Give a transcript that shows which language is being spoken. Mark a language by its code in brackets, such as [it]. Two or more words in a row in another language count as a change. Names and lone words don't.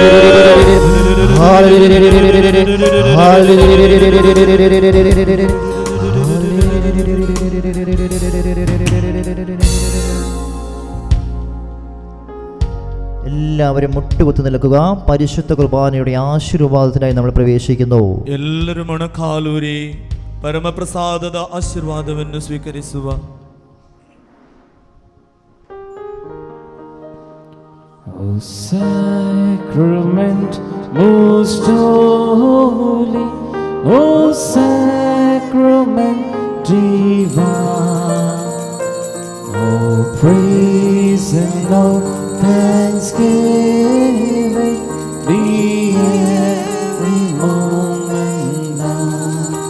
[ml] എല്ലാവരും മുട്ടുകുത്തി നിൽക്കുക. പരിശുദ്ധ കുർബാനയുടെ ആശീർവാദത്തിനായി നമ്മൾ പ്രവേശിക്കുന്നു. [kn] ಎಲ್ಲರೂ ಮೊಣಕಾಲೂರಿ ಪರಮಪ್ರಸಾದದ ಆಶೀರ್ವಾದವನ್ನು ಸ್ವೀಕರಿಸುವ. [en] O sacrament most holy, O sacrament divine, O praise and all thanksgiving be every moment now.